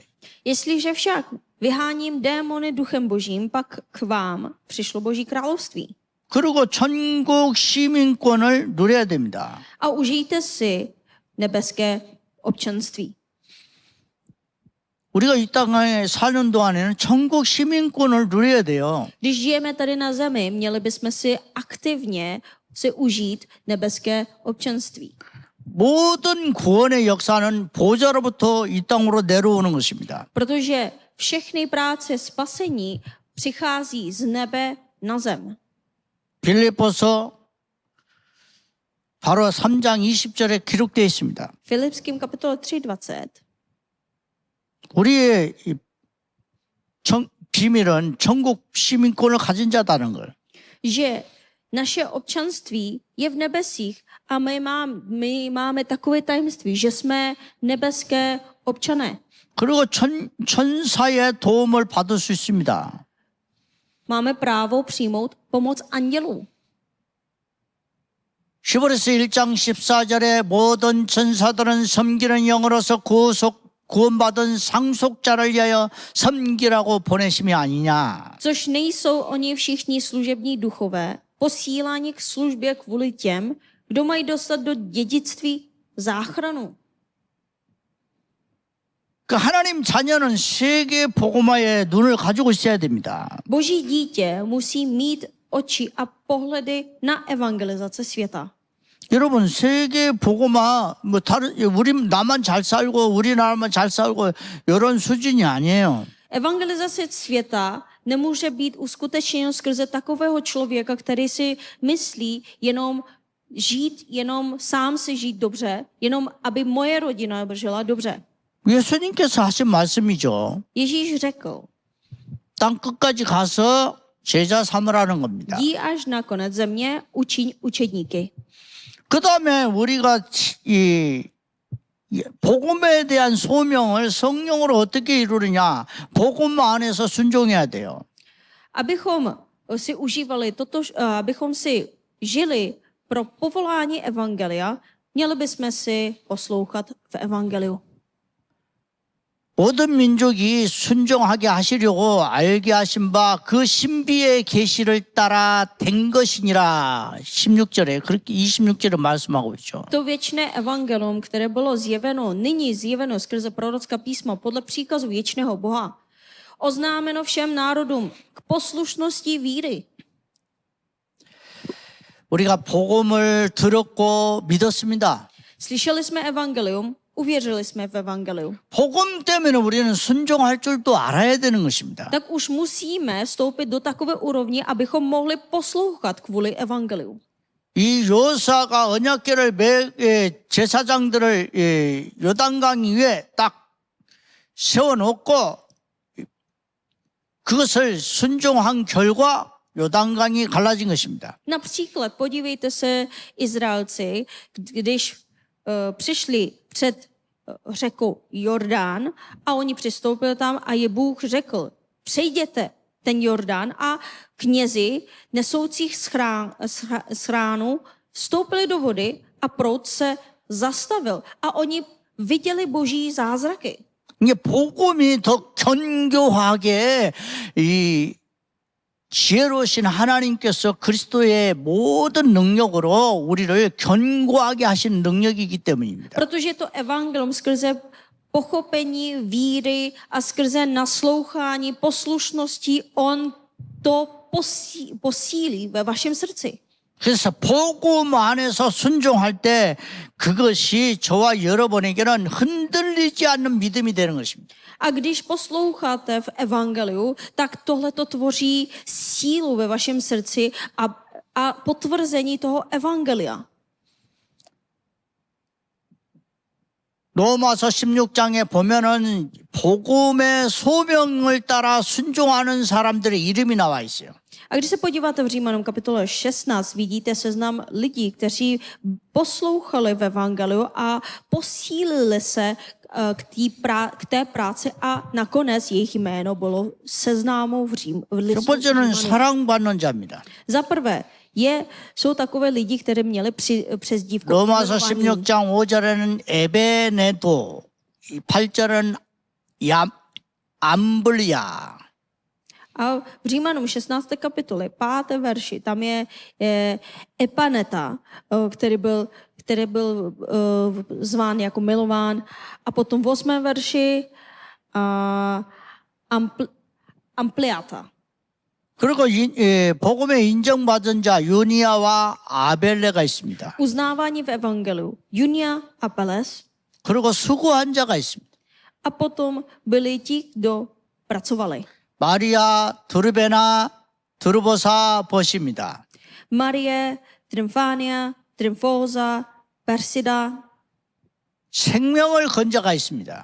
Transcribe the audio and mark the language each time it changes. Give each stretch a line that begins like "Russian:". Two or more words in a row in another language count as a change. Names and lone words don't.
Czech: Jestliže však vyháním démony duchem božím, pak k vám přišlo Boží království.
Korean: 그리고 천국 시민권을 누려야 됩니다.
Czech: A užijte si nebeské občanství.
Korean: 우리가 이 땅에 사는 동안에는 천국 시민권을 누려야 돼요.
Czech: Když žijeme tady na zemi, měli bychom si aktivně užít nebeské občanství.
Korean: 모든 구원의 역사는 보좌로부터 이 땅으로 내려오는 것입니다.
Czech: Protože všechny práce spasení přichází z nebe na zem.
Korean: 빌립보서 바로 3장 20절에 기록되어 있습니다.
Czech: Filipským kapitole 3:20.
Korean: 우리의 비밀은 천국 시민권을 가진 자다는 걸.
Czech: Že naše občanství je v nebesích a my máme takové tajemství, že jsme nebeské občané.
Korean: 그리고 천사의 도움을 받을 수 있습니다.
Czech: Máme právo přijmout pomoc andělů.
Korean: 히브리서 1장 14절에 모든 천사들은 섬기는 영으로서 구원받은 상속자를 위하여 섬기라고 보내심이 아니냐.
Czech: Což nejsou oni všichni služební duchové, posíláni k službě kvůli těm, kdo mají dostat do dědictví záchranu.
Korean: 그 하나님 자녀는 세계 복음화에 눈을 가지고 있어야 됩니다.
Czech: Boží dítě musí mít oči a pohledy na evangelizace světa.
Korean: 여러분 세계 복음화 뭐 다른 우리 나만 잘 살고 우리나라만 잘 살고 이런 수준이 아니에요.
Czech: Evangelizace světa nemůže být uskutečněno skrze takového člověka, který si myslí jenom sám si žít dobře, jenom aby moje rodina žila dobře.
Korean: 예수님께서 하신 말씀이죠.
Czech: Ježíš řekl,
Korean: 땅 끝까지 가서 제자 삼으라는 겁니다.
Czech: jdi až na konec země, učiň učedníky.
Korean: 그 다음에 우리가 이 복음에 대한 소명을 성령으로 어떻게 이루느냐? 복음 안에서 순종해야 돼요.
Czech: Abychom si užívali abychom si žili pro povolání evangelia, měli bychom si poslouchat v evangeliu.
Korean: 모든 민족이 순종하게 하시려고 알게 하신 바 그 신비의 계시를 따라 된 것이니라. 16절에 그렇게 26절에 말씀하고 있죠.
Czech: To věčné evangelium, které bylo nyní zjeveno skrze prorocká písma podle příkazu věčného Boha, oznámeno všem národům k poslušnosti víry.
Korean: 우리가 복음을 들었고 믿었습니다.
Czech: Slyšeli jsme evangelium, uvěřili jsme v evangeliu.
Korean: 복음 때문에 우리는 순종할 줄도 알아야 되는 것입니다.
Czech: Tak už musíme vstoupit do takové úrovně, abychom mohli poslouchat kvůli evangeliu.
Korean: 이 요사가 언약궤를 제사장들을 요단강 위에 딱 세워놓고 그것을 순종한 결과 요단강이 갈라진 것입니다.
Czech: Například podívejte se Izraelci, když přišli před řeku Jordán a oni přistoupili tam a je Bůh řekl, přejděte ten Jordán a knězi nesoucích schránu vstoupili do vody a proud se zastavil a oni viděli boží zázraky.
Korean: 이게 복음이 더 견고하게 이 지혜로우신 하나님께서 그리스도의 모든 능력으로 우리를 견고하게 하신 능력이기 때문입니다.
Czech: Protože to evangelium skrze pochopení víry a skrze naslouchání poslušnosti on to posílí ve vašem srdci.
Korean: 그래서 복음 안에서 순종할 때 그것이 저와 여러분에게는 흔들리지 않는 믿음이 되는 것입니다.
Czech: A když posloucháte v evangeliu, tak tohle to tvoří sílu ve vašem srdci a potvrzení toho evangelia.
Korean: 로마서 16장에 보면은 복음의 소명을 따라 순종하는 사람들의 이름이 나와 있어요.
Czech: A když se podíváte v Římanům kapitole 16, vidíte seznam lidí, kteří poslouchali v evangeliu a posílili se k té práci a nakonec jejich jméno bylo seznámou v
Korean: 첫 번째는 사랑받는 자입니다.
Czech: Za prvé, jsou takové lidi, kteří měli přezdívku.
Korean: 로마서 16장 5절에는 에베네도, 8절은 암블리아.
Czech: A v Římanům 16. kapitole, 5. verši, tam je Epaneta, který byl zván jako milován. A potom v 8. verši Ampliata.
Korean: 그리고 복음에 인정받은 자 유니아와 아벨레가 있습니다.
Czech: Uznávání v evangeliu. Junia a Peles.
Korean: 그리고 수고한 자가 있습니다.
Czech: A potom byli ti, kdo pracovali.
Korean: 마리아 드르베나 드르보사 보십니다.
Czech: Marie, Triumfania, Triumfosa, Persida.
Korean: 생명을 건 자가 있습니다.